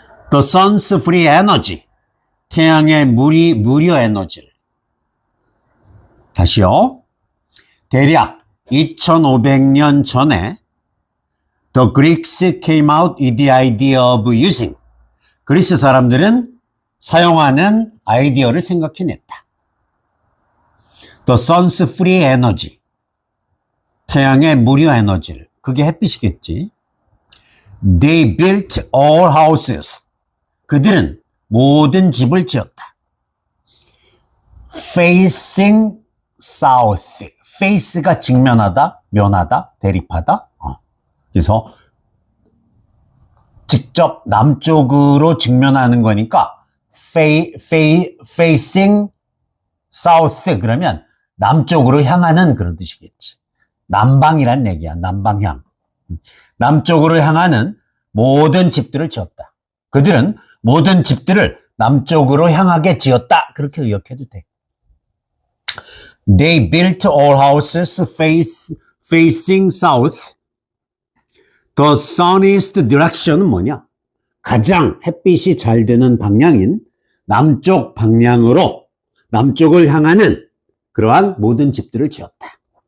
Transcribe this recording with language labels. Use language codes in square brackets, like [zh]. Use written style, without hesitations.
[en] The sun's free energy, [ko] 태양의 무료 에너지를. 다시요. 대략 2,500년 전에 [en] The Greeks came out with the idea of using. [ko] 그리스 사람들은 사용하는 아이디어를 생각해냈다. [en] The sun's free energy, [ko] 태양의 무료 에너지를. 그게 햇빛이겠지. [en] They built all houses. [ko] 그들은 모든 집을 지었다. [en] Facing south. [ko] face가 직면하다, 면하다, 대립하다. 그래서 직접 남쪽으로 직면하는 거니까 [en] facing south [ko] 그러면 남쪽으로 향하는 그런 뜻이겠지. 남방이란 얘기야. 남방향. 남쪽으로 향하는 모든 집들을 지었다. 그들은 모든 집들을 남쪽으로 향하게 지었다. 그렇게 의역해도 돼. [en] They built all houses facing south. The sunniest direction은 [ko] 뭐냐? 가장 햇빛이 잘 드는 방향인 남쪽 방향으로, 남쪽을 향하는 그러한 모든 집들을 지었다.